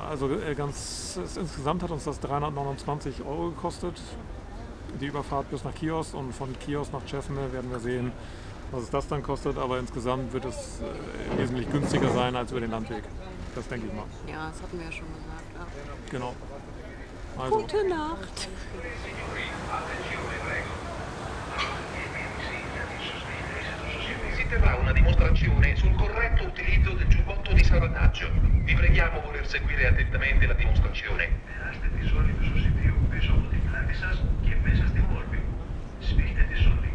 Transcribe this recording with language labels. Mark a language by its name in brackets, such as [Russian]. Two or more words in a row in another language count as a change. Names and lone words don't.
[German] Also insgesamt hat uns das 329 € gekostet. Die Überfahrt bis nach Chios und von Chios nach Cefne werden wir sehen, was es das dann kostet. Aber insgesamt wird es wesentlich günstiger sein als über den Landweg. Das denke ich mal. Ja, das hatten wir ja schon gesagt. Ja. Genau. Also. Gute Nacht. [Italian] Si terrà una dimostrazione sul corretto utilizzo del giubbotto di salvataggio. Vi preghiamo voler seguire attentamente la dimostrazione. [Greek] Περάστε τη ζώνη του σωσιβίου πίσω από την πλάτη σας και μέσα στη μόρφη. Σφίχτε τη ζώνη.